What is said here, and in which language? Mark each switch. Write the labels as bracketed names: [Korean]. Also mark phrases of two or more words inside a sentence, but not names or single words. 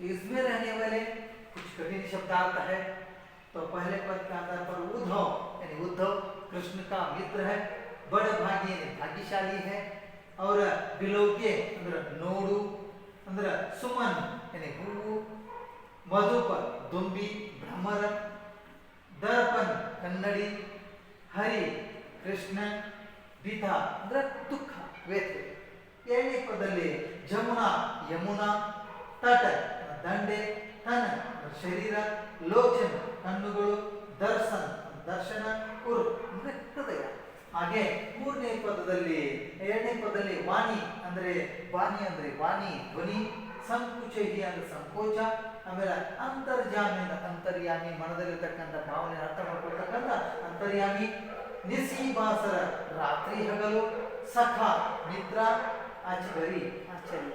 [Hindi] इसमें रहने वाले कुछ कठिन शब्दार्थ है। तो पहले पद के आधार पर उद्धव, यानी उद्धव कृष्ण का मित्र है, बड़भागी यानी भाग्यशाली है, और बिलोके अंदर नोडु, अंदर सुमन यानी गुरु, मधुप दुंबी भ्रमर, दर्पण कन्नड़ी, हरि कृष्ಣ, [Kannada] ಬಿಧ ಅಂದ್ರೆ ದುಃಖ ವ್ಯಥೆ. ಏಳನೇ ಪದದಲ್ಲಿ ಜಮುನಾ ಯಮುನಾ, ತಟ ದಂಡೆ, ತನ ಶರೀರ, ಲೋಚನ ಕಣ್ಣುಗಳು, ದರ್ಶನ ದರ್ಶನ, ಉರ್ ಅಂದ್ರೆ ಹೃದಯ. ಹಾಗೆ ಮೂರನೇ ಪದದಲ್ಲಿ, ಎರಡನೇ ಪದದಲ್ಲಿ ವಾಣಿ ಅಂದ್ರೆ ವಾಣಿ ಅಂದ್ರೆ ವಾಣಿ ಧ್ವನಿ, ಸಂಕುಚಿ ಅಂದ್ರೆ ಸಂಕೋಚ, ಆಮೇಲೆ ಅಂತರ್ಜಾಮಿ ಅಂತರ್ಯಾಮಿ ಮನದಲ್ಲಿರ್ತಕ್ಕಂಥ ಭಾವನೆ ಅರ್ಥ ಮಾಡ್ಕೊಳ್ತಕ್ಕಂಥ ಅಂತರ್ಯಾಮಿ, ನಿಸೀಬಾಸರ ರಾತ್ರಿ ಹಗಲು, ಸಖ ನಿದ್ರಾ, ಅಚಗರಿ ಆಶ್ಚರ್ಯ.